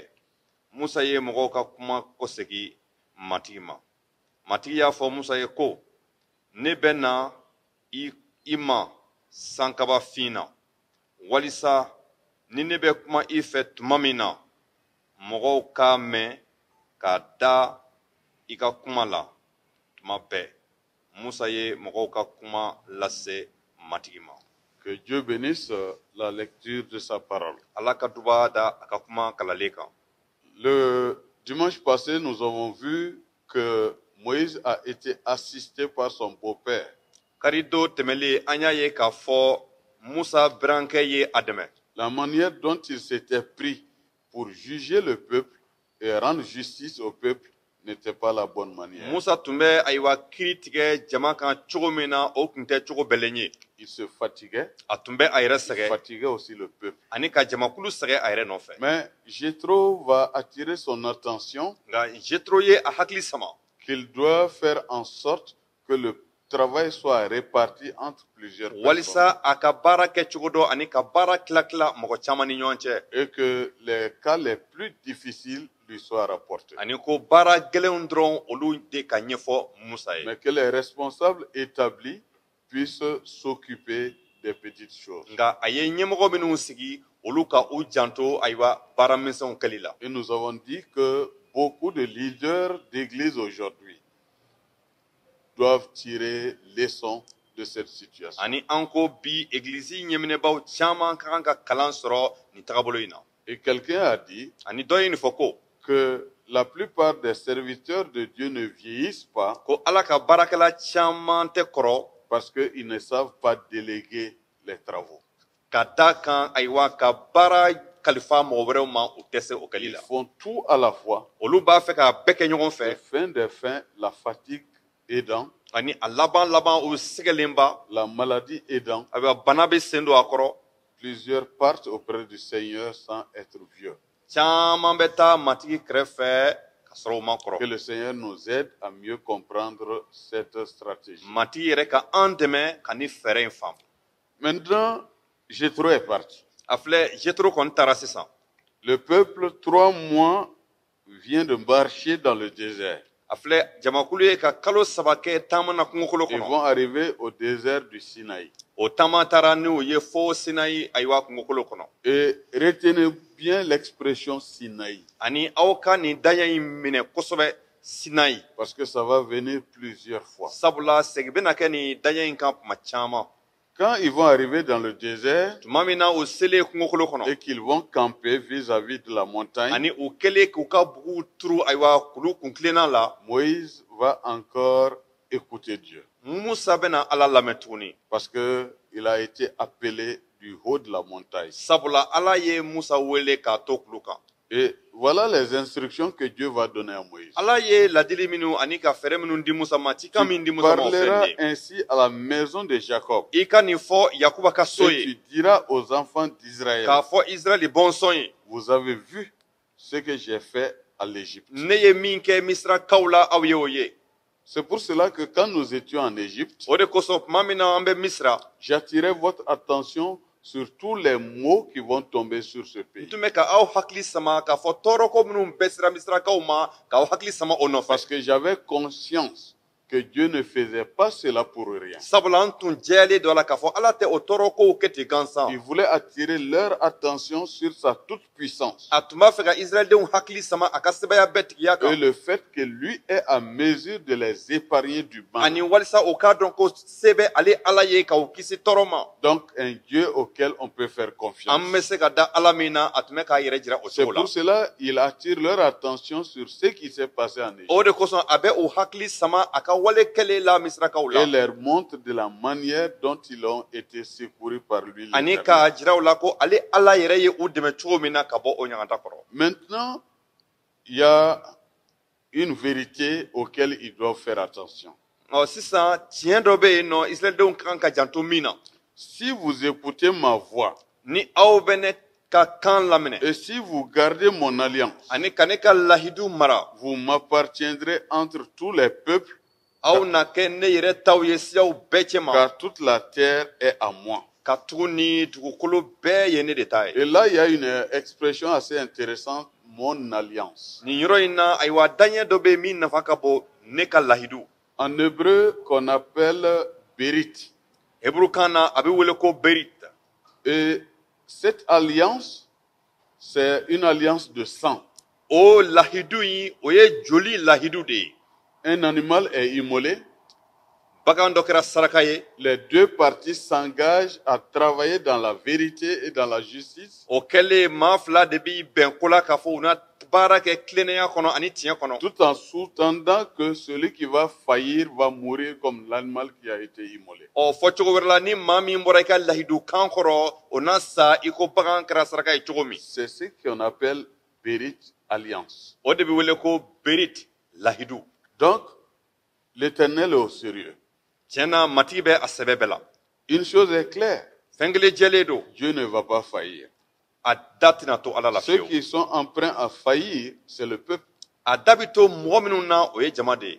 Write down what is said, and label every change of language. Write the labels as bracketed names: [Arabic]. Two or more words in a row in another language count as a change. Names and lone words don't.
[Bambara] musa ye mɔgɔw ka kuma kɔsegi matigi ma matigi y'a fɔ musa ye ko ne bɛ na i ma sankabafin na walisa ni ne bɛ kuma i fɛ tuma min na mɔgɔw k'a mɛn k'a da i ka kuma la tuma bɛɛ musa ye mɔgɔw ka kuma lase matigi ma. [French] Que Dieu bénisse la lecture de sa parole. [Bambara] ala ka duba da a ka kuma kalalen kan. [French] Le dimanche passé, nous avons vu que Moïse a été assisté par son beau-père. [Bambara] karido tɛmɛlen an y'a ye k'a fɔ musa birankɛ ye a dɛmɛ. [French] La manière dont il s'était pris pour juger le peuple et rendre justice au peuple n'était pas la bonne manière. [Bambara] musa tun bɛ ayiwa kiiri tigɛ jama kan cogo min na o tun tɛ cogo bɛlɛn ye. [French] Il se fatiguait. [Bambara] a tun bɛ a yɛrɛ [French] Il [Bambara] sɛgɛ [French] fatiguait aussi le peuple. [Bambara] ani ka jamakulu sɛgɛ a yɛrɛ nɔfɛ. [French] Mais Jéthro va attirer son attention [Bambara] nka jetro ye a hakili sama [French] qu'il doit faire en sorte que le travail soit réparti entre plusieurs personnes [Bambara] walisa a ka baara kɛ cogo dɔ ani ka baara tila mɔgɔ caman ni ɲɔgɔn cɛ. [French] et que les cas les plus difficiles lui soient rapportés. [Bambara] ani ko baara gɛlɛnw dɔrɔn olu de ka ɲɛfɔ musa ye. [French] Mais que les responsables établis puissent s'occuper des petites choses. [Bambara] nka a ye ɲɛmɔgɔ minnu sigi olu ka u janto ayiwa baara misɛnw kɛli la. [French] Et nous avons dit que beaucoup de leaders d'église aujourd'hui doivent tirer leçon de cette situation. [Bambara] ani an ko bi egilizi ɲɛminɛbaw caman ka kan ka kalan sɔrɔ nin tagabolo in na. [French] Et quelqu'un a dit [Bambara] ani dɔ ye nin fɔ ko [French] que la plupart des serviteurs de Dieu ne vieillissent pas [Bambara] ko ala ka baarakɛla caman tɛ kɔrɔ [French] parce qu'ils ne savent pas déléguer les travaux. [Bambara] ka da kan ayiwa ka baara kalifa mɔgɔ wɛrɛw ma u tɛ se o kɛli [French] Ils [Bambara] la. [French] font tout à la fois. [Bambara] olu b'a fɛ k'a bɛɛ kɛ ɲɔgɔn [French] Et [Bambara] fɛ [French] fin des fins, la fatigue aidant, [Bambara] ani a laban o sɛgɛlenba [French] la maladie aidant, [Bambara] ayiwa bana bɛ sen don a kɔrɔ [French] plusieurs partent auprès du Seigneur sans être vieux. [Bambara] caman bɛ taa matigi kɛrɛfɛ ka sɔrɔ u ma [French] Que [Bambara] kɔrɔ. [French] le Seigneur nous aide à mieux comprendre cette stratégie. [Bambara] matigi yɛrɛ ka an dɛmɛ ka ni fɛɛrɛ in faamu. [French] Maintenant, Jéthro est parti. [Bambara] a filɛ jetro kɔni taara sisan. [French] Le peuple, 3 mois, vient de marcher dans le désert. [Bambara] a filɛ jamakulu ye ka kalo 3 kɛ taama na kungokolo [French] Ils [Bambara] kɔnɔ. [French] vont arriver au désert du Sinaï. [Bambara] o taama taara ni u ye fo sinayi ayiwa kungokolo kɔnɔ. [French] Et retenez bien l'expression Sinaï, [Bambara] ani aw ka nin daɲɛ in minɛ kosɛbɛ sinayi. [French] parce que ça va venir plusieurs fois. [Bambara] sabula segi bɛna kɛ nin daɲɛ in kan tuma caman. [French] Quand ils vont arriver dans le désert [Bambara] tuma min na o selen kungokolo kɔnɔ [French] et qu'ils vont camper vis-à-vis de la montagne, [Bambara] ani u kɛlen k'u ka bugu turu ayiwa kulu kunkilenna la [French] Moïse va encore écouter Dieu. [Bambara] musa bɛna ala lamɛn tuguni. [French] Parce qu'il a été appelé du haut de la montagne. [Bambara] sabula ala ye musa wele k'a to kulu kan. [French] Et voilà les instructions que Dieu va donner à Moïse. [Bambara] ala ye ladili minnu ani ka fɛɛrɛ minnu di musa ma cikan min di [French] Tu [Bambara] musa ma o fɛn [French] parleras [Bambara] de ye. [French] ainsi à la maison de Jacob. [Bambara] i ka nin fɔ yakuba ka so [French] Et [Bambara] ye [French] tu diras aux enfants d'Israël, [Bambara] k'a fɔ israɛli bɔnsɔn ye [French] vous avez vu ce que j'ai fait à l'Égypte. [Bambara] ne ye min kɛ misirakaw la aw ye o ye. [French] C'est pour cela que quand nous étions en Égypte, [Bambara] o de kosɔn tuma min na an bɛ misira [French] j'attirais votre attention sur tous les maux qui vont tomber sur ce [Bambara] n [French] pays. [Bambara] tun bɛ ka aw hakili sama k'a fɔ tɔɔrɔko minnu bɛ sira misirakaw ma k'aw hakili sama o nɔfɛ. [French] Parce que j'avais conscience que Dieu ne faisait pas cela pour rien. [Bambara] sabula n tun jɛlen don a la k'a fɔ ala tɛ o tɔɔrɔ kow kɛ ten gansan. [French] Il voulait attirer leur attention sur sa toute-puissance [Bambara] a tun b'a fɛ ka israɛlidenw hakili sama a ka sɛbɛya bɛɛ tigiya [French] et [Bambara] kan. [French] le fait que lui est à mesure de les épargner du [Bambara] ani [French] mal. [Bambara] walisa o k'a dɔn ko se bɛ ale ala ye ka o kisi tɔɔrɔ ma. [French] Donc un Dieu auquel on peut faire [Bambara] an bɛ [French] confiance. [Bambara] se ka da ala min na a tun bɛ k'a yɛrɛ jira o [French] C'est [Bambara] cogo la. [French] pour cela qu'il attire leur attention sur ce qui s'est passé en Égypte [Bambara] o de kosɔn a bɛ o hakili sama a ka wale kɛlen la misirakaw la. [French] et leur montre de la manière dont ils ont été secourus par lui. [Bambara] ani [French] l'Éternel. [Bambara] k'a jira u la ko ale ala yɛrɛ ye u dɛmɛ cogo min na ka bɔ o ɲagata kɔrɔ. [French] Maintenant, il y a une vérité auquel ils doivent faire attention. [Bambara] sisan tiɲɛ dɔ bɛ yen nɔ israɛlidenw ka kan ka janto min na. [French] Si vous écoutez ma voix [Bambara] ni aw bɛ ne ka kan laminɛ. [French] et si vous gardez mon alliance, [Bambara] ani ka ne ka lahidu mara. [French] vous m'appartiendrez entre tous les peuples, [Bambara] aw na kɛ ne yɛrɛ taw ye siyaw bɛɛ cɛ ma. [French] car toute la terre est à moi. [Bambara] ka tugu ni dugukolo bɛɛ ye ne de ta ye. [French] Et là, il y a une expression assez intéressante, mon alliance. [Bambara] nin yɔrɔ in na ayiwa daɲɛ dɔ bɛ yen min nafa ka bon ne ka lahidu. [French] En hébreu, qu'on appelle Bérit. [Bambara] hebrew kan na a bɛ wele ko berit. [French] Et cette alliance, c'est une alliance de sang. [Bambara] o lahidu in o ye joli lahidu de ye. [French] Un animal est immolé. [Bambara] bagan dɔ kɛra saraka ye. [French] Les deux parties s'engagent à travailler dans la vérité et dans la justice, [Bambara] o kɛlen maa fila de bi bɛn ko la k'a fɔ u na baara kɛ tilennenya kɔnɔ ani tiɲɛ kɔnɔ. [French] tout en sous-tendant que celui qui va faillir va mourir comme l'animal qui a été immolé. [Bambara] fɔ cogo wɛrɛ la ni maa min bɔra i ka lahidu kan kɔrɔ o na sa i ko bagan kɛra saraka ye cogo min. [French] C'est ce qu'on appelle Bérit Alliance. [Bambara] o de bɛ wele ko berit lahidu. [French] Donc, l'Éternel est au sérieux. [Bambara] tiɲɛ na matigi bɛ a sɛbɛ bɛɛ la. [French] Une chose est claire, [Bambara] fɛn kelen jɛlen don. [French] Dieu ne va pas faillir. [Bambara] a da tɛna to ala la [French] Ceux [Bambara] fiyewu. [French] qui sont emprunts à faillir, c'est le peuple. [Bambara] a da bɛ to mɔgɔ minnu na o ye jama de ye.